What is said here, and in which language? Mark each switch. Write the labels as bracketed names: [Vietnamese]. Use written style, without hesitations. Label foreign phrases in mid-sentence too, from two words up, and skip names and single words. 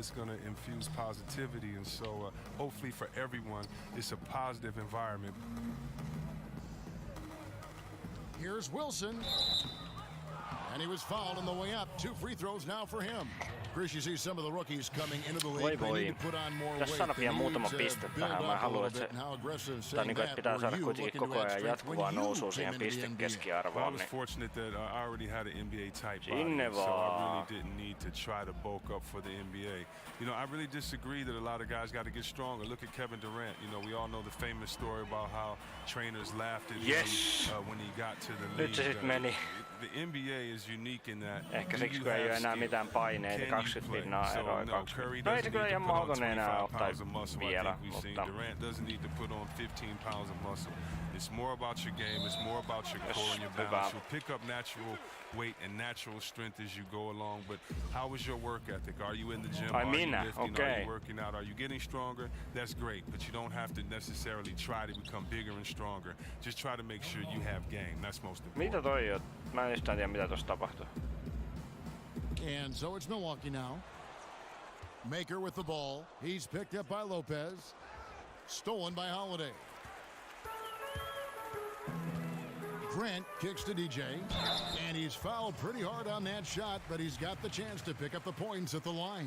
[English] It's going to infuse positivity, and so hopefully for everyone, it's a positive environment. Here's Wilson, and he was fouled on the way up. 2 free throws now for him. Chris, you see some of the rookies coming into the league. They need to put on more weight. [Finnish] Tässä vielä muutama piste tähän. Mä haluan, että se niin kuin, pitää saada kuitenkin koko ajan jatkuvaa nousua siihen pistekeskiarvoon. [English] I was fortunate that I already had an NBA type body, so I really didn't need to try to bulk up for the NBA. You know, I really disagree that a lot of guys got to get stronger. Look at Kevin Durant. You know, we all know the famous story about how trainers laughed at him when he got to the league. [Finnish] Nyt se sit meni. [English] The NBA is unique in that. [Finnish] Ehkä siksi kun ei ole enää mitään paineita, 20 pinnaa eroa 20. No ei se kyllä ihan mahdollinen enää ottaa vielä, mutta [English] Durant doesn't need to put on 15 pounds of muscle. It's more about your game, it's more about your core and your balance. You'll pick up natural weight and natural strength as you go along, but how is your work ethic? Are you in the gym? Are you lifting? Are you working out? Are you getting stronger? That's great, but you don't have to necessarily try to become bigger and stronger. Just try to make sure you have game. That's most important. [Finnish] Mitä toi on? Mä en yhtään tiedä, mitä tossa tapahtuu. [English] And so it's Milwaukee now. Maker with the ball. He's picked up by Lopez. Stolen by Holiday. Grant kicks to DJ, and he's fouled pretty hard on that shot, but he's got the chance to pick up the points at the line.